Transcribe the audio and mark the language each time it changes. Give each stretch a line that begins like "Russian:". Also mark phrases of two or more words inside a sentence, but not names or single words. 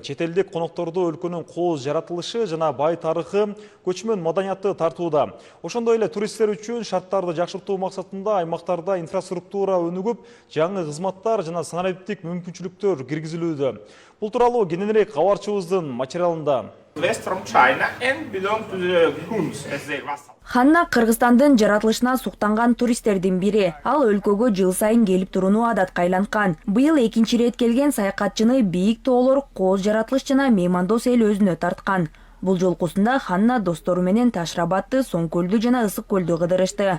Kyrgyz: Чет элдик конокторду өлкөнүн кооз жаратылышы жана бай тарыхы, көчмөн маданияты тартууда. Ошондой эле туристтер үчүн шарттарды жакшыртуу максатында аймактарда инфраструктура өнүгүп, жаңы кызматтар жана санариптик мүмкүнчүлүктөр киргизилүүдө. Бул тууралуу кененирээк кабарчыбыздын материалында.
English: West from China and belong to the Huns as their vassal.
Kyrgyz: Ханна Кыргызстандын жаратылышына суктанган туристтердин бири. Ал өлкөгө жыл сайын келип турууну адатка айланткан. Быйыл экинчи ирет келген саякатчыны бийик тоолор, кооз жаратылыш жана меймандос эл өзүнө тарткан. Бул жолкусунда Ханна достору менен Ташрабатты, Соңкөлдү жана Ысык көлдү кыдырышты.